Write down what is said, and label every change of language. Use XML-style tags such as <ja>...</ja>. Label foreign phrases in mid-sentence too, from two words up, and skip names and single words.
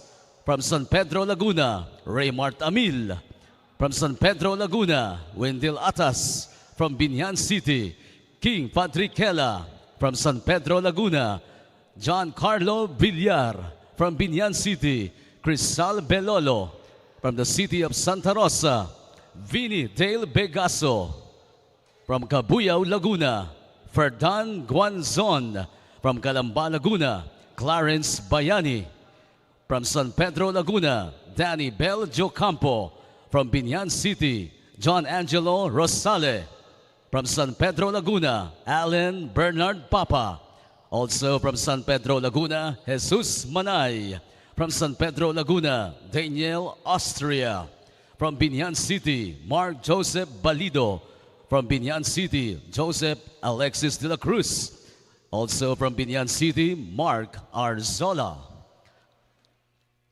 <en>From San Pedro, Laguna, Raymart Amil. From San Pedro, Laguna, Wendell Atas. From Biñan City, King Patrickela. From San Pedro, Laguna, John Carlo Villar. From Biñan City, Crisal Belolo. From the city of Santa Rosa, Vinny Dale Begaso. From Cabuyao, Laguna, Ferdan Guanzon. From Calamba, Laguna, Clarence Bayani. From San Pedro, Laguna, Danny Bel Jocampo. From Biñan City, John Angelo Rosale. From San Pedro, Laguna, Alan Bernard Papa. Also from San Pedro, Laguna, Jesus Manay. From San Pedro, Laguna, Daniel Austria. From Biñan City, Mark Joseph Balido. From Biñan City, Joseph Alexis de la Cruz. Also from Biñan City, Mark Arzola.</en>